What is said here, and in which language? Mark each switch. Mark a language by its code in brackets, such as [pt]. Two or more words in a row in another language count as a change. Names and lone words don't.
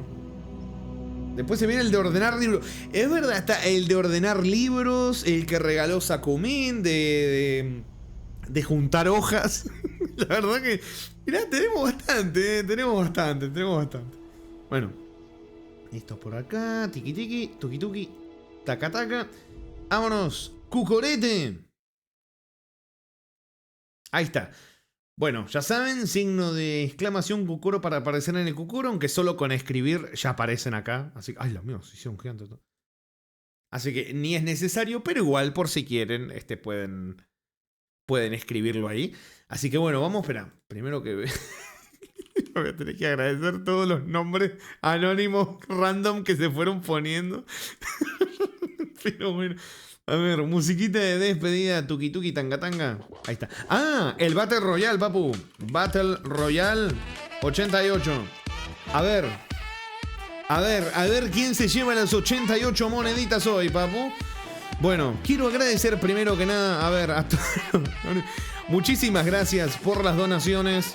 [es] Después se viene el de ordenar libros. Es verdad, está el de ordenar libros, el que regaló Sakumin, de juntar hojas. La verdad que, mirá, tenemos bastante. Bueno, esto por acá, tiki tiki, tuki tuki, taca taca. Vámonos, cucorete. Ahí está. Bueno, ya saben, signo de exclamación cucoro para aparecer en el cucuro, aunque solo con escribir ya aparecen acá. Así que, ay, Dios mío, se hicieron gigantes todo. Así que ni es necesario, pero igual por si quieren, pueden escribirlo ahí. Así que bueno, vamos, espera. Primero que voy a tener que agradecer todos los nombres anónimos random que se fueron poniendo. Pero bueno. A ver, musiquita de despedida, tuki tuki tanga tanga. Ahí está. Ah, el Battle Royale, papu. Battle Royale 88. A ver quién se lleva las 88 moneditas hoy, papu. Bueno, quiero agradecer primero que nada, a ver, a todos. Muchísimas gracias por las donaciones.